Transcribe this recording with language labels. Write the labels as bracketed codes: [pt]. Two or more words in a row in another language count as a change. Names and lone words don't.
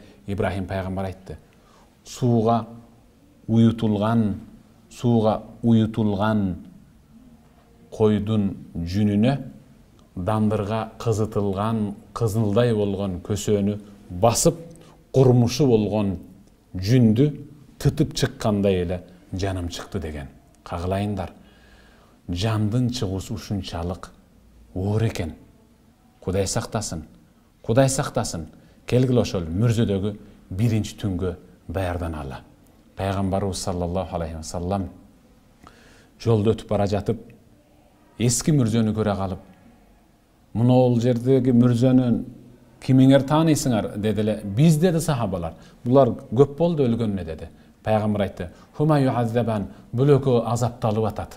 [ky] Ибрахим пайгамбар айтты: "Сууга уютулган койдун жүнүнө дандырга кызытылган кызылдай болгон көсөнү басып, курмушу болгон жүндү тытып чыккандай эле жаным чыкты деген. Кагылайындар. Жандын чыгуусу ушунчалык оор экен. Кудай сактасын. Кудай сактасын. Келгиле ошол мүрзөдөгү биринчи түнгө даярданалы. Пайгамбарыбыз [ar] صلى الله عليه وسلم [ky] жолдо өтүп бара жатып, эски мүрзөнү көрө калып, "Мунул жердеги мүрзөнүн кимиңер тааныйсыңар?" дедиле. "Биз" деди сахабалар. "Булар көп болду өлгөнүнө" деди. Пайгамбар айтты: [ar] "هما يعذبان", [ky] бул экөө азапталып атат.